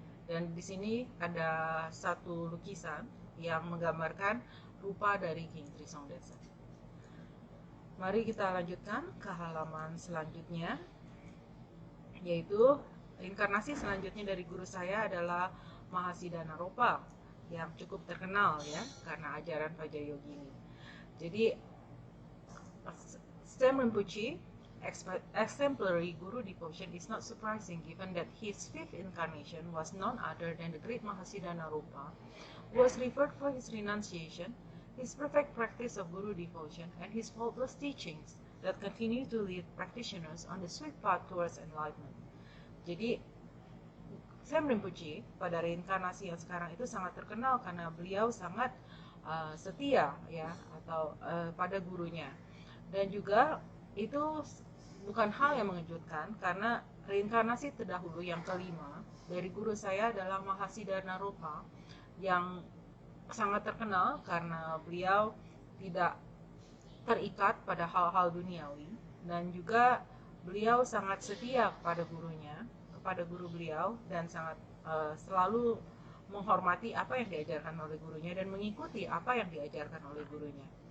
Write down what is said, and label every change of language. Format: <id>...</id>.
<id>Dan di sini ada satu lukisan yang menggambarkan rupa dari King Trisong Detsen. Mari kita lanjutkan ke halaman selanjutnya, yaitu inkarnasi selanjutnya dari guru saya adalah Mahasiddhanaropa yang cukup terkenal ya karena ajaran Vajrayogini. Jadi</id> <en>Stem Rinpoche exemplary guru devotion is not surprising given that his 5th incarnation was none other than the great Mahasiddhanaropa, who was revered for his renunciation, his perfect practice of guru devotion, and his faultless teachings that continue to lead practitioners on the sweet path towards enlightenment.</en> <id>Jadi, Stem Rinpoche pada reinkarnasi yang sekarang itu sangat terkenal karena beliau sangat setia ya atau pada gurunya. Dan juga itu bukan hal yang mengejutkan karena reinkarnasi terdahulu yang kelima dari guru saya adalah Mahasiddhanaropa yang sangat terkenal karena beliau tidak terikat pada hal-hal duniawi, dan juga beliau sangat setia kepada gurunya, kepada guru beliau, dan sangat selalu menghormati apa yang diajarkan oleh gurunya dan mengikuti apa yang diajarkan oleh gurunya.</id>